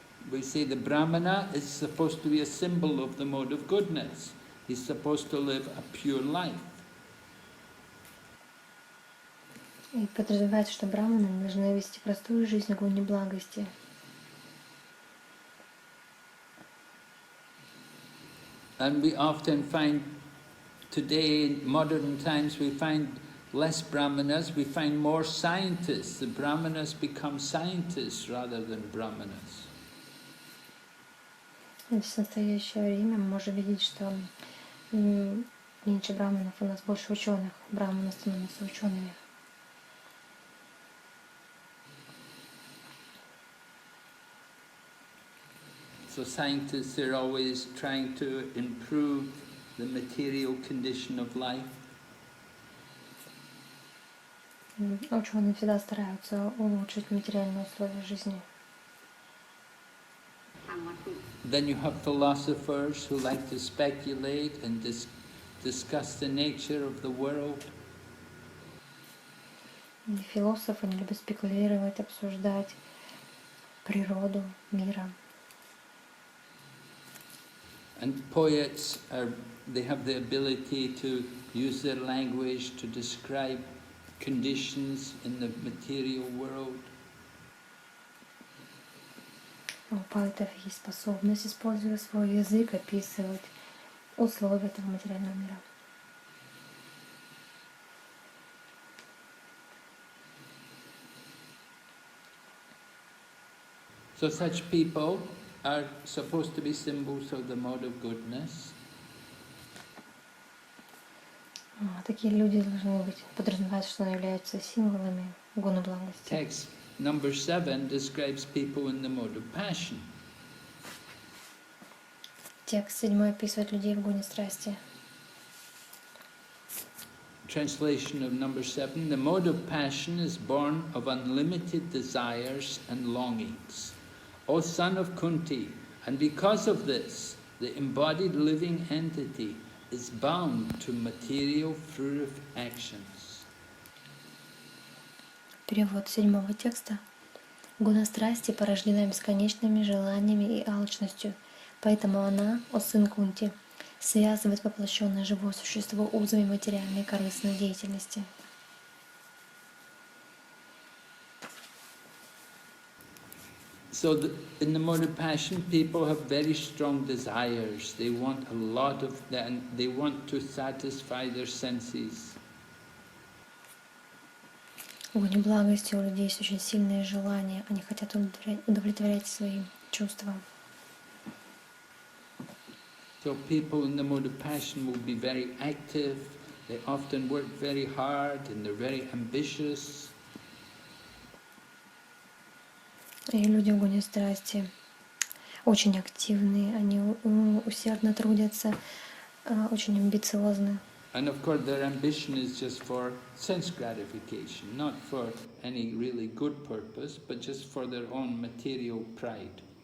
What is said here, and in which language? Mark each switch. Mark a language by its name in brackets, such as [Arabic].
[English] We say the Brahmana is supposed to be a symbol of the mode of goodness. He's supposed to live a pure life. [Russian] И подразумевается, что браманы должны вести простую жизнь в гуне благости. [English] And we often find today, in modern times, we find less brahmanas, we find more scientists. The brahmanas become scientists rather than brahmanas. [Russian] В настоящее время мы можем видеть, что меньше браманов, у нас больше ученых. Браманы становятся учеными. [English] So scientists are always trying to improve the material condition of life. [Russian] Ученые всегда стараются улучшить материальные условия жизни. [English] Then you have philosophers who like to speculate and discuss the nature of the world. [Russian] И философы не любят спекулировать, обсуждать природу мира. [English] And poets they have the ability to use their language to describe conditions in the material world. [Russian] У поэтов есть способность, используя свой язык, описывать условия этого материального мира. [English] So such people are supposed to be symbols of the mode of goodness. [Russian] Такие люди должны быть, подразумевается, что они являются символами гуна благости. [English] Text number 7 describes people in the mode of passion. [Russian] Текст 7 описывает людей в гуне страсти. [English] Translation of number 7, the mode of passion is born of unlimited desires and longings. O son of Kunti, and because of this, the embodied living entity is bound to material fruitive actions. [Russian] Перевод 7 текста. Гуна страсти порождена бесконечными желаниями и алчностью, поэтому она, о сын Кунти, связывает воплощенное живое существо узами материальной и корыстной деятельности. [English] So in the mode of passion, people have very strong desires. They want a lot of that, and they want to satisfy their senses. [Russian] В гуне благости у людей есть очень сильные желания. Они хотят удовлетворять свои чувства. [English] So people in the mode of passion will be very active, they often work very hard and they're very ambitious. [Russian] И люди в гуне страсти очень активные, они усердно трудятся, очень амбициозны. [English] And of course their ambition is just for sense gratification, not for any really good purpose, but just for their own material pride.